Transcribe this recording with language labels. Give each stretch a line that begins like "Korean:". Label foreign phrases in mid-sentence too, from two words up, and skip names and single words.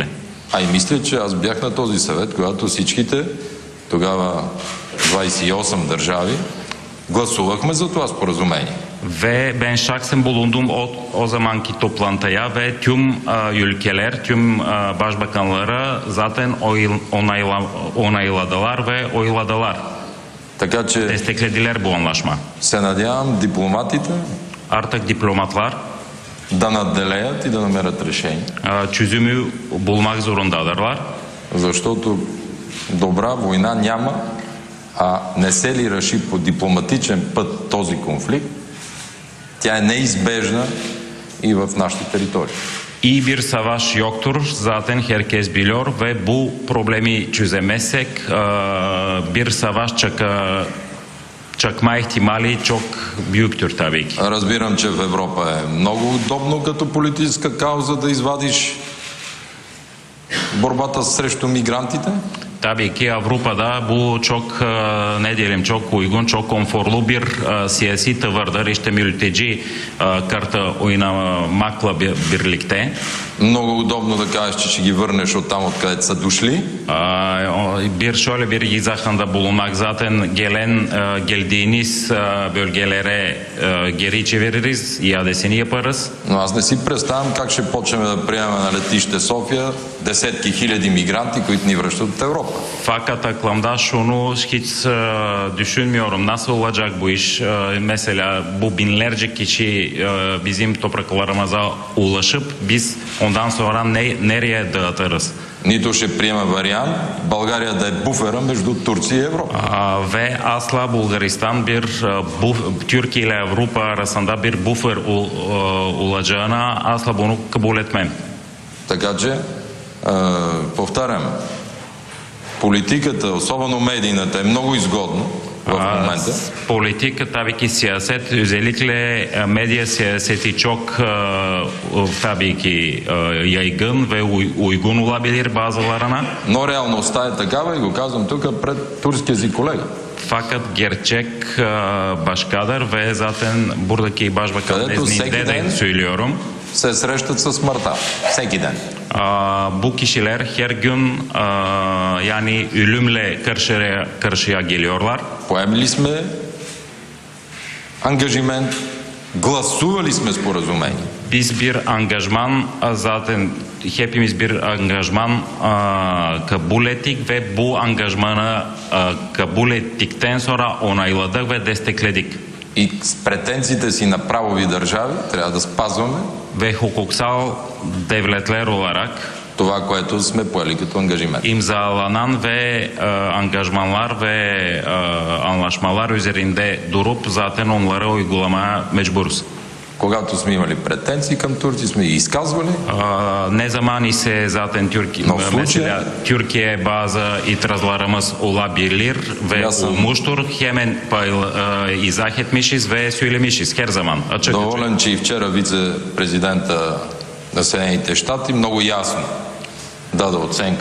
Bulgarian: А и мисля, че аз бях на този съвет, когато всичките, тогава 28 държави, гласувахме за това споразумение.
Turkish: Ve ben şahsen bulundum o zamanki toplantıya ve tüm ülkeler, tüm başbakanları zaten onayladılar ve oyladılar.
Bulgarian: Така че
Turkish: Desteklediler bu anlaşma.
Bulgarian: се надявам дипломатите
Turkish: Artık diplomatlar
Bulgarian: да надделеят и да намерят решение.
Turkish: Çözümü bulmak zorundadırlar.
Bulgarian: Защото добра война няма, а не се ли реши по дипломатичен път този конфликт, тя е неизбежна и в нашите територии.
Turkish: İyi bir savaş yoktur. Zaten herkes biliyor ve bu problemi çözemezsek bir savaş çakma ihtimali çok büyüktür tabii ki.
Bulgarian: Разбирам, че в Европа е много удобно като политическа кауза да извадиш борбата срещу мигрантите.
Turkish: Tabii ki Avrupa'da bu çok ne diyelim çok uygun, çok konforlu bir siyasi tavırdır. İşte mülteci karta oynamakla birlikte.
Bulgarian: Много удобно да кажеш, че ще ги върнеш от там, откъдето са дошли.
Turkish: Şöyle bir izahında bulunmak, zaten gelen geldiğiniz bölgelere geri çeviririz, iadesini yaparız.
Bulgarian: Но аз не си представям как ще почнем да приемаме на letiще София десетки хиляди migranti, които ни връщат от Европа.
Turkish: Fakat aklımda şunu hiç düşünmüyorum. Nasıl olacak bu iş? Mesela bu binlerce kişi bizim topraklarımıza ulaşıp biz ondan sonra nereye dağıtırız?
Bulgarian: Нито ще приема вариант България да е буфера между Турция и Европа.
Turkish: Ve asla Bulgaristan Türkiye ile Avrupa arasında bir buffer olacağına asla bunu kabul etmem.
Bulgarian: Така че, повтарям, политиката, особено медийната, е много изгодна в момента.
Turkish: Politika tabii ki siyaset, özellikle medya siyaseti çok tabii ki yaygın ve uygun olabilir bazılarına.
Bulgarian: Но реалността е такава и го казвам тук пред турския си колега.
Turkish: Fakat gerçek başkadır ve zaten buradaki başbakan nezdinde de söylüyorum.
Bulgarian: Се срещат със смъртта. Всеки ден.
Turkish: Bu kişiler her gün yani ölümle karşıya geliyorlar.
Bulgarian: Поемли сме ангажимент, гласували сме споразумение.
Turkish: Biz bir angajman zaten hepimiz bir angajman kabul ettik ve bu angajmanı kabul ettikten sonra onayladık ve destekledik.
Bulgarian: И с претенциите си на правови държави трябва да спазваме
Turkish: Ve hukuksal devletler olarak
Bulgarian: това, което сме поели като ангажимент.
Turkish: imzalanan ve angajmanlar ve anlaşmalar üzerinde durup zaten onları uygulamaya mecburuz.
Bulgarian: Когато сме имали претенции към Турция, сме ги изказвали.
Turkish: Ne zaman ise zaten mesela Türkiye bazı itirazlarımız olabilir ve olmuştur. Hemen izah etmişiz ve söylemişiz her zaman. Açık.
Bulgarian: Доволен, че и вчера вице-президента на Съединените щати много ясно даде оценка.